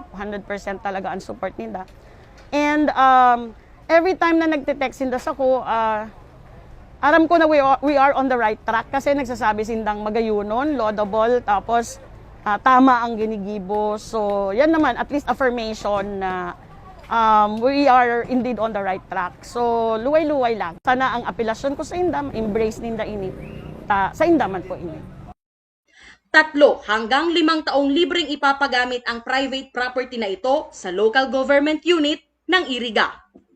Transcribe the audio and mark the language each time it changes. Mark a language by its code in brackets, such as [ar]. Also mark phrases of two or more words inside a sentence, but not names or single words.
[tl] 100% talaga ang support nila. [en] And every time [bik] na nagte-text sinda sa ko, aram ko na [en] we are on the right track [bik] kasi nagsasabi sindang magayunon, laudable, tapos tama ang ginigibo. So, yan naman, [en] at least affirmation na we are indeed on the right track. [bik] So, luway-luway lang. Sana ang apelasyon ko sa inda, embrace ninda ini. Sa inda man po ini. [tl] 3 hanggang 5 taong libreng ipapagamit ang private property na ito sa local government unit ng Iriga.